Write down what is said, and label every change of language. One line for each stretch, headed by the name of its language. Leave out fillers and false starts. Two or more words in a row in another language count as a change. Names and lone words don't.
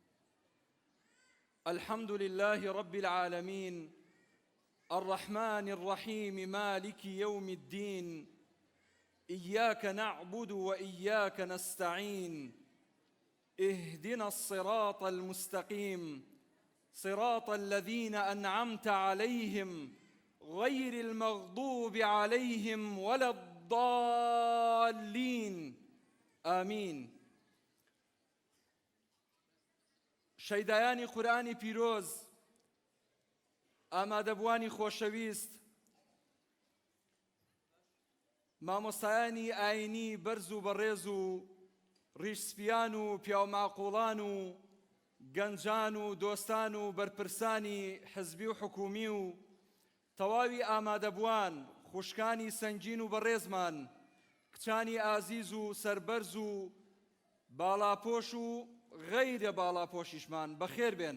Arabic: الحمد لله رب العالمين الرحمن الرحيم مالك يوم الدين إياك نعبد وإياك نستعين اهدنا الصراط المستقيم صراط الذين أنعمت عليهم غير المغضوب عليهم ولا الضالين آمين.
Central Kurdish: شەیدایانی قورئانی پیرۆز، ئامادەبوانی خۆشەویست، مامۆستایانی ئاینی بەرز و بەڕێز و ڕیشسپیان و پیاوماقوڵان و گەنجان و دۆستان و بەرپرسانی حزبی و حکومی و تەواوی ئامادەبوان، خوشکانی سەنگین و بەڕێزمان، کچانی ئازیز و سەربەرز و باڵاپۆش و غەیرە باڵاپۆشیشمان بەخێر بێن.